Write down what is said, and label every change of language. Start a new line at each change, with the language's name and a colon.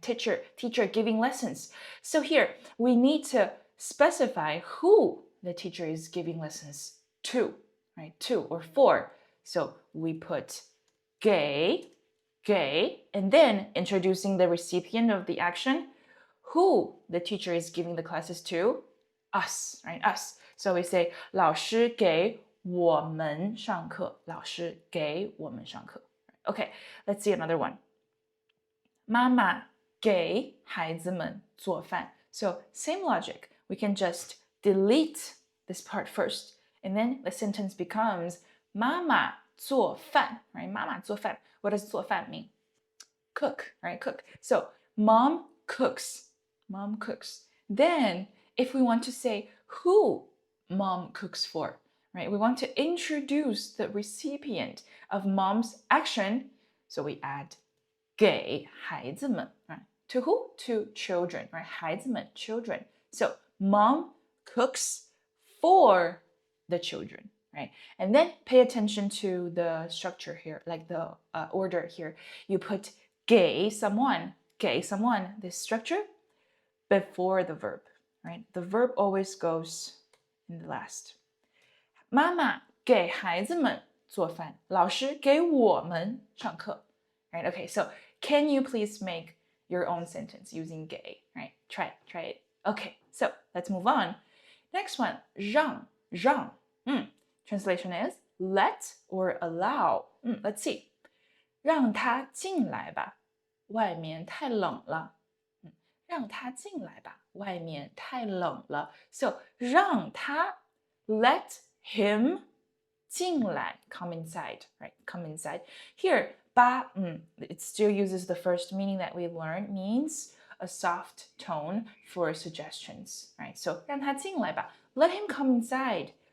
English: Teacher giving lessons. So here we need to specify who the teacher is giving lessons to. Right? To or for. So we put 给, and then introducing the recipient of the action, who the teacher is giving the classes to, us, right? Us. So we say
Chinese: 老师给我们上课. 老师给我们上课.
English: Okay, let's see another one.
Chinese: 妈妈给孩子们做饭.
English: So same logic. We can just delete this part first, and then the sentence becomes
Chinese: 妈妈做饭,
English: right?
Chinese: 妈妈做饭.
English: What does 做饭 mean? Cook, right? Cook. So mom cooks. Mom cooks. Then if we want to say who mom cooks for, right? We want to introduce the recipient of mom's action. So we add 给孩子们, right? To who? To children, right? 孩子们, children. So mom cooks for the children. Right? And then pay attention to the structure here, like the order here. You put 给someone, this structure, before the verb, right? The verb always goes in the last.
Chinese: 妈妈给孩子们做饭，老师给我们上课.
English: Right? Okay, so can you please make your own sentence using 给? Right? Try it. Okay, so let's move on. Next one, 让. Translation is let or allow. Let's see.
Chinese: 让他进来吧，外面太冷了。让他进来吧，外面太冷了。
English: So 让他 let him 进来 come inside, right? Come inside. Here 吧 it still uses the first meaning that we learned, means a soft tone for suggestions, right? So
Chinese: 让他进来吧,
English: let him come inside.